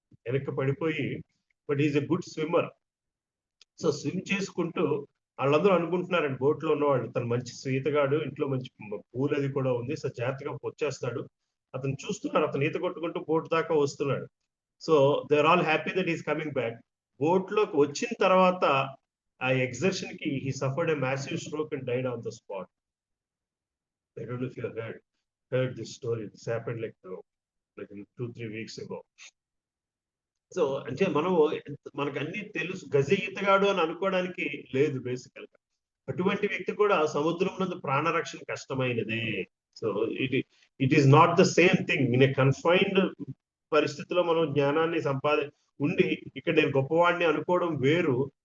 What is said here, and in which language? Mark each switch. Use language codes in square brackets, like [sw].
[te] వెనక్కి పడిపోయి, [en] But is a good swimmer. [te] So swim చేసుకుంటూ వాళ్ళందరూ అనుకుంటున్నారండి, బోట్ లో ఉన్నవాళ్ళు, తను మంచి ఈతగాడు, ఇంట్లో మంచి పూల్ అది కూడా ఉంది, సో జాగ్రత్తగా వచ్చేస్తాడు. అతను చూస్తున్నారు, అతను ఈత కొట్టుకుంటూ బోట్ దాకా వస్తున్నాడు. [en] So they are all happy that is coming back. [te] Boat లోకి వచ్చిన తర్వాత [en] ఆ ఎగ్జర్షన్ కి he suffered a massive stroke and died on the spot. I don't know if you heard this story. This happened like 2-3 weeks ago. [te] So అంటే మనకు అన్ని తెలుసు, గజ ఈతగాడు అని అనుకోవడానికి లేదు బేసికల్ గా. అటువంటి వ్యక్తి కూడా సముద్రం నందు ప్రాణరక్షణ కష్టమైనదే. [en] So it is not the same thing. [te] In ఏ confined పరిస్థితిలో మనం జ్ఞానాన్ని ఉండి ఇక్కడ నేను గొప్పవాడిని అనుకోవడం వేరు.